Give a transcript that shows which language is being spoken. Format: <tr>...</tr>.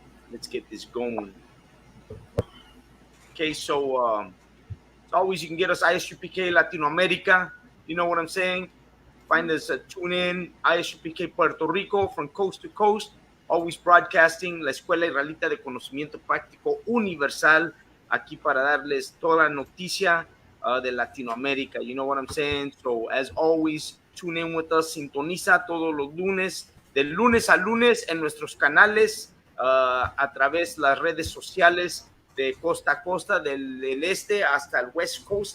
<en>Let's get this going. Okay, so as always, you can get us ISUPK Latino America. You know what I'm saying? Find us tune in ISUPK Puerto Rico from coast to coast. Always broadcasting la Escuela Israelita de Conocimiento Práctico Universal.</en> <es>Aquí para darles toda la noticia de Latinoamérica.</es> <en>You know what I'm saying? So as always, tune in with us.</en> <es>Sintoniza todos los lunes, de lunes a lunes en nuestros canales a través de las redes sociales de costa a costa, del este hasta el West Coast.</es>